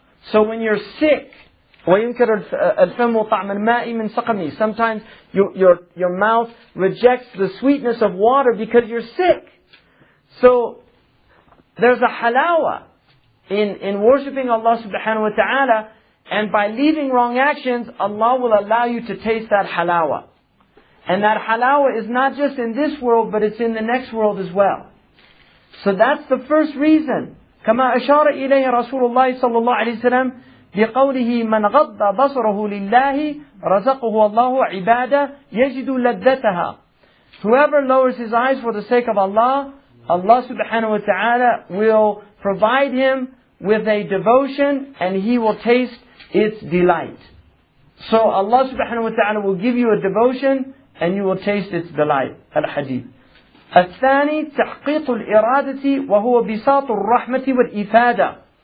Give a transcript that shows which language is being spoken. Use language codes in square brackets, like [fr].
[en] So when you're sick, [ar] وينكر الفم طعم الماء من سقمه. [en] Sometimes your mouth rejects the sweetness of water because you're sick. So there's a halawa in worshipping Allah subhanahu wa ta'ala, and by leaving wrong actions, Allah will allow you to taste that halawa. And that halawa is not just in this world, but it's in the next world as well. So that's the first reason. [ar] كما أشار إليه رسول الله صلى الله عليه وسلم بقوله من غض بصره لله رزقه الله عبادة يجد لذتها. [en] Whoever lowers his eyes for the sake of Allah, Allah subhanahu wa ta'ala will provide him with a devotion and he will taste its delight. So Allah subhanahu wa ta'ala will give you a devotion and you will taste its delight. Al-Hadith. [ar] الثاني تحقيق الإرادة وهو بساط الرحمة والإفادة.